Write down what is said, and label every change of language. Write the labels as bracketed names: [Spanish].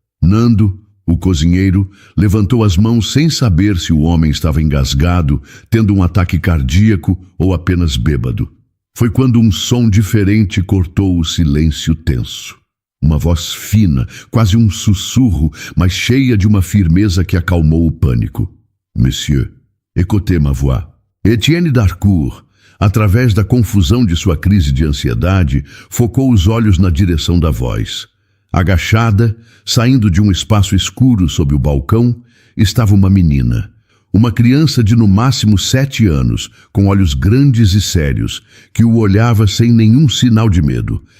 [Portuguese] Nando, o cozinheiro, levantou as mãos sem saber se o homem estava engasgado, tendo um ataque cardíaco ou apenas bêbado. Foi quando um som diferente cortou o silêncio tenso. Uma voz fina, quase um sussurro, mas cheia de uma firmeza que acalmou o pânico. [French] Monsieur, écoutez ma voix. [Portuguese] Etienne d'Harcourt, através da confusão de sua crise de ansiedade, focou os olhos na direção da voz. Agachada, saindo de um espaço escuro sob o balcão, estava uma menina. Uma criança de no máximo 7 anos, com olhos grandes e sérios, que o olhava sem nenhum sinal de medo.